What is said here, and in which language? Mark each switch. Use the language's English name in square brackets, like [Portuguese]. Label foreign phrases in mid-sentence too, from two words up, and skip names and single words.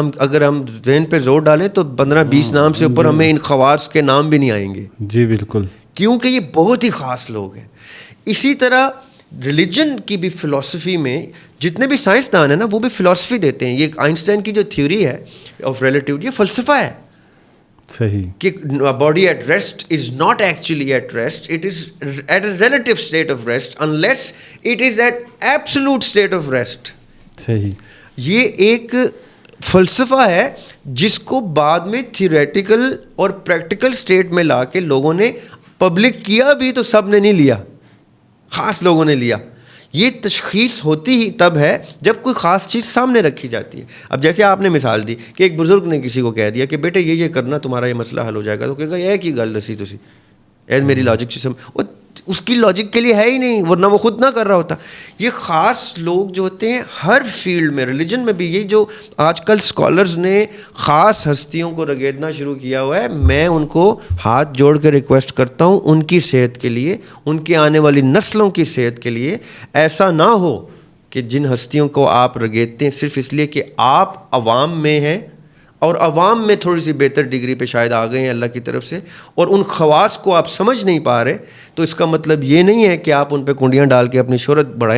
[Urdu] اگر ہم ذہن پہ زور ڈالیں تو 15-20 نام سے اوپر ہمیں ان خواص کے نام بھی نہیں آئیں گے. جی بالکل، کیونکہ یہ بہت ہی خاص لوگ ہیں. اسی طرح ریلیجن کی بھی فلسفی میں جتنے بھی سائنسدان ہیں نا وہ بھی فلسفی دیتے ہیں. یہ آئنسٹائن کی جو تھیوری ہے [English] of relativity, [Urdu] یہ فلسفہ ہے. صحیح، [English] کہ body at rest is not actually at rest, it is at a relative state of rest unless it is at absolute state of rest. [Urdu] صحیح. یہ ایک فلسفہ ہے جس کو بعد میں تھیوریٹیکل اور [English] practical state [Urdu] میں لا کے لوگوں نے پبلک کیا بھی، تو سب نے نہیں لیا. خاص لوگوں نے لیا. یہ تشخیص ہوتی ہی تب ہے جب کوئی خاص چیز سامنے رکھی جاتی ہے. اب جیسے آپ نے مثال دی کہ ایک بزرگ نے کسی کو کہہ دیا کہ بیٹے یہ کرنا تمہارا یہ مسئلہ حل ہو جائے گا, تو کہے گا یہ [Punjabi] کی گل دسی تسی, اے میری [English] logic system, [Urdu] اس کی لاجک کے لیے ہے ہی نہیں, ورنہ وہ خود نہ کر رہا ہوتا. یہ خاص لوگ جو ہوتے ہیں ہر فیلڈ میں, ریلیجن میں بھی, یہ جو آج کل اسکالرز نے خاص ہستیوں کو رگیدنا شروع کیا ہوا ہے, میں ان کو ہاتھ جوڑ کے ریکویسٹ کرتا ہوں ان کی صحت کے لیے, ان کے آنے والی نسلوں کی صحت کے لیے, ایسا نہ ہو کہ جن ہستیوں کو آپ رگیدتے ہیں صرف اس لیے کہ آپ عوام میں ہیں اور عوام میں تھوڑی سی بہتر ڈگری پہ شاید آ گئے ہیں اللہ کی طرف سے, اور ان خواص کو آپ سمجھ نہیں پا رہے, تو اس کا مطلب یہ نہیں ہے کہ آپ ان پہ کنڈیاں ڈال کے اپنی شہرت بڑھائیں.